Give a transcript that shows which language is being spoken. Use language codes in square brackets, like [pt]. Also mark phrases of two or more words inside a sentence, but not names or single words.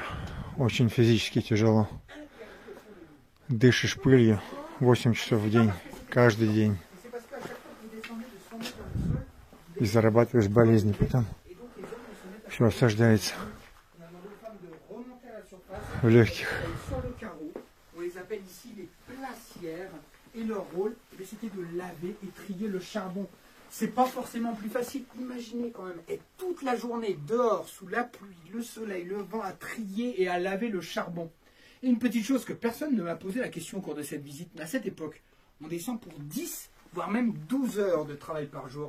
[ru] Очень физически тяжело. Дышишь пылью 8 часов в день, каждый день. И зарабатываешь болезни потом. Все осаждается в легких. [fr] Et leur rôle, c'était de laver et trier le charbon. C'est pas forcément plus facile. Imaginez quand même être toute la journée dehors, sous la pluie, le soleil, le vent, à trier et à laver le charbon. Et une petite chose que personne ne m'a posé la question au cours de cette visite, mais à cette époque, on descend pour 10, voire même 12 heures de travail par jour.